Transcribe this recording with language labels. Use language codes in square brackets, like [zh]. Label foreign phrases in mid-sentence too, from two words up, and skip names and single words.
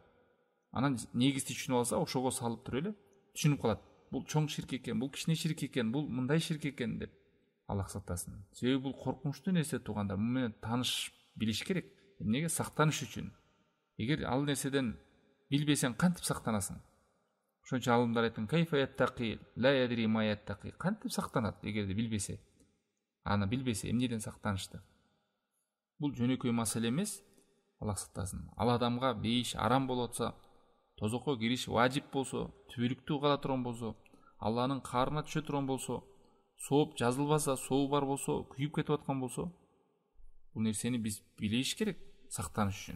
[ky] Анан негизди түшүнүп алса, ошого салып туруп эле түшүнүп калат. Бул чоң ширк экен, бул кичине ширк экен, бул мындай ширк экен деп. Аллах сактасын. Себеби бул коркунучтуу нерсе туугандар. Муну менен тааныш билиш керек. Эмнеге? Сактаныш үчүн. Эгер ал нерседен билбесең, кантип сактанасың? Ошон үчүн алымдар айткан, [ar] كيف يتقي لا يدري ما يتقي. [ky] Кантип сактанат эгерде билбесе? Аны билбесе, эмнеден сактанышты? Бул жөнөкөй маселе эмес. Аллах сактасын. Ал адамга бейиш арам болуп атса, тозокко кириш важип болсо, түбөлүктүү кала турган болсо, Алланын каарына түшө турган болсо, сооп жазылбаса, сообу бар болсо, күйүп кетип аткан болсо, бул нерсени биз билиш керек сактаныш үчүн.